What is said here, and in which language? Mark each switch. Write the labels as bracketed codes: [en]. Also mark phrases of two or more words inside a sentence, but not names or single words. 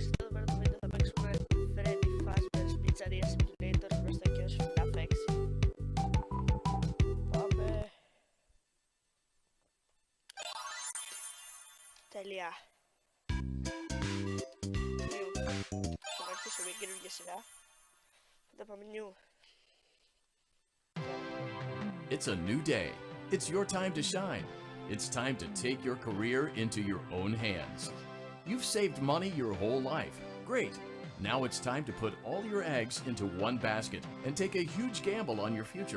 [el] Εδώ πέρα το βίντεο θα παίξουμε Freddy Fazbear's Pizzeria Simulator γνωστό και ως FNAF 6. Πάμε. Τέλεια. Νιου. Θα αρχίσω μια καινούργια σειρά. Θα πάμε νιου. [en] It's a new day. It's your time to shine. It's time to take your career into your own hands. You've saved money your whole life. Great. Now it's time to put all your eggs into one basket and take a huge gamble on your future.